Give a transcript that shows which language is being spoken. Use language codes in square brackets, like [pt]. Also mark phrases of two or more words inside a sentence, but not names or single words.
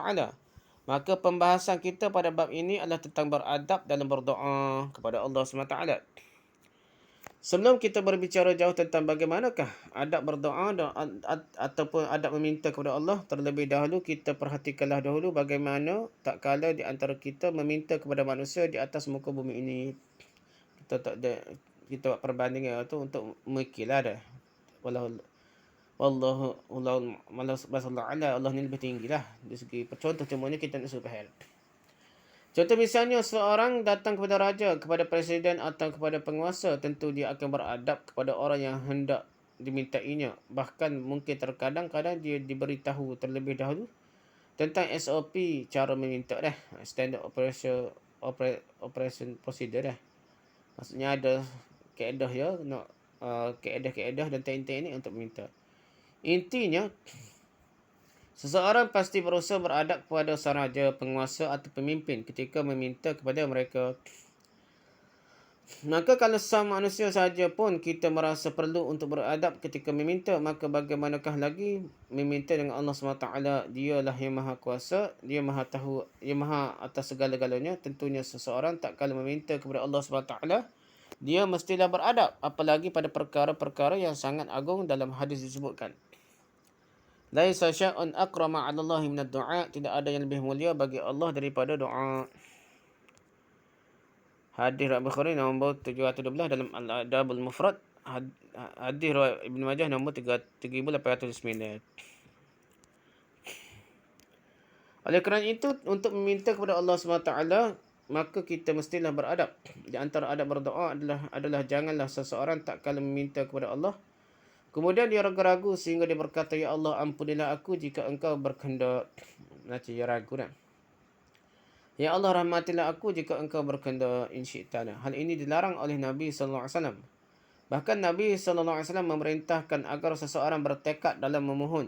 [ms] Maka pembahasan kita pada bab ini adalah tentang beradab dalam berdoa kepada Allah SWT. Sebelum kita berbicara jauh tentang bagaimanakah adab berdoa ataupun adab meminta kepada Allah, terlebih dahulu kita perhatikanlah dahulu bagaimana tak kala di antara kita meminta kepada manusia di atas muka bumi ini. Kita buat perbandingan tu untuk memikirlah dah. Wallahu Allah ni lebih tinggi lah. Dari segi contoh semuanya kita nak suruh faham. Contoh misalnya seorang datang kepada raja, kepada presiden atau kepada penguasa, tentu dia akan beradab kepada orang yang hendak dimintainya. Bahkan mungkin terkadang-kadang dia diberitahu terlebih dahulu tentang SOP, cara meminta dah. [en] Standard operation procedure dah. [ms] Maksudnya ada kaedah ya, kaedah-kaedah dan teknik-teknik untuk meminta. Intinya, seseorang pasti berusaha beradab kepada sang raja, penguasa atau pemimpin ketika meminta kepada mereka. Maka kalau sang manusia sahaja pun kita merasa perlu untuk beradab ketika meminta, maka bagaimanakah lagi meminta dengan Allah SWT. Dialah yang maha kuasa, dia maha tahu, dia maha atas segala-galanya. Tentunya seseorang tak kala meminta kepada Allah SWT, dia mestilah beradab, apalagi pada perkara-perkara yang sangat agung dalam hadis disebutkan. [ar] ليس شيء أكرم على الله من الدعاء, [ms] tidak ada yang lebih mulia bagi Allah daripada doa. Hadis riwayat Bukhari nombor 712 dalam Al-Adabul Mufrad, hadis riwayat Ibnu Majah nombor 3809. Oleh kerana itu, untuk meminta kepada Allah SWT, maka kita mestilah beradab. Di antara adab berdoa adalah janganlah seseorang tak kala meminta kepada Allah kemudian dia ragu-ragu sehingga dia berkata, ya Allah ampunilah aku jika engkau berkehendak. Macam dia ragu dah. Ya Allah, rahmatilah aku jika engkau berkehendak [ar] إن شئت. [ms] Hal ini dilarang oleh Nabi [ar] صلى الله عليه وسلم. [ms] Bahkan Nabi [ar] صلى الله عليه وسلم [ms] memerintahkan agar seseorang bertekad dalam memohon.